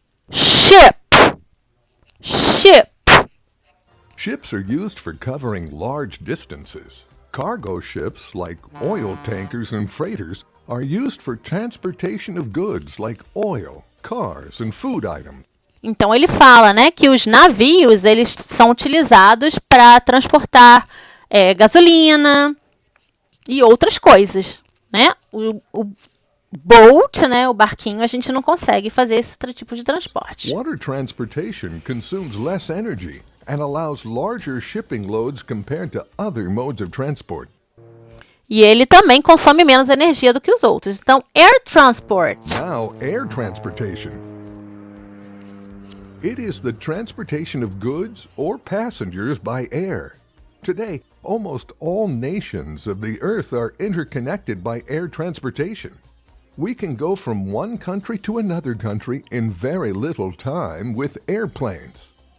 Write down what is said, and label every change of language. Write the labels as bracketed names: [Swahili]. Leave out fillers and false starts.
[English] Ship. Ship. Ships are used for covering large distances. Cargo ships, like oil tankers and freighters, are used for transportation of goods like oil, cars, and food items. [Portuguese] Então ele fala, né, que os navios eles são utilizados para transportar gasolina e outras coisas, né? O boat, né, o barquinho, a gente não consegue fazer esse tipo de transporte. [English] Water transportation consumes less energy and allows larger shipping loads compared to other modes of transport. [Portuguese] E ele também consome menos energia do que os outros. [English] Então, air transport. Now, air transportation. It is the transportation of goods or passengers by air. Today, almost all nations of the earth are interconnected by air transportation. We can go from one country to another country in very little time with airplanes.